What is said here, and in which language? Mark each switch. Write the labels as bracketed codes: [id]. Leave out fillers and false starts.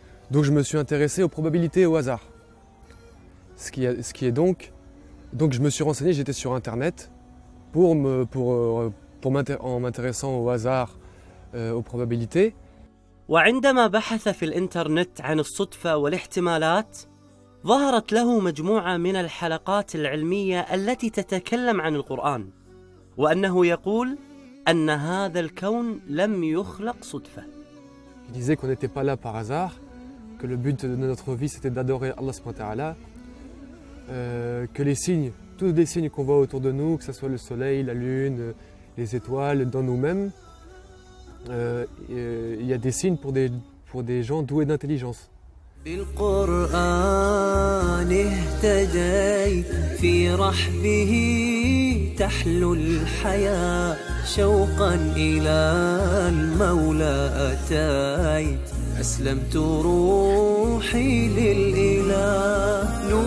[fr] Donc je me suis intéressé aux probabilités et au hasard. Ce qui est donc je me suis renseigné, j'étais sur internet en m'intéressant au hasard, aux probabilités. [ar] وعندما بحث في الإنترنت عن الصدفة والاحتمالات ظهرت له مجموعة من الحلقات العلمية التي تتكلم عن القرآن وأنه يقول أن هذا الكون لم يخلق صدفة. [fr] Il disait qu'on n'était pas là par hasard, que le but de notre vie c'était d'adorer Allah [ar] subhanahu wa ta'ala, [fr] que les signes, tous les signes qu'on voit autour de nous, que ce soit le soleil, la lune, les étoiles, dans nous-mêmes, il y a des signes pour des gens doués d'intelligence. [ar] بالقرآن اهتديت في رحبه تحلو الحياة شوقا إلى المولى أتيت أسلمت روحي للإله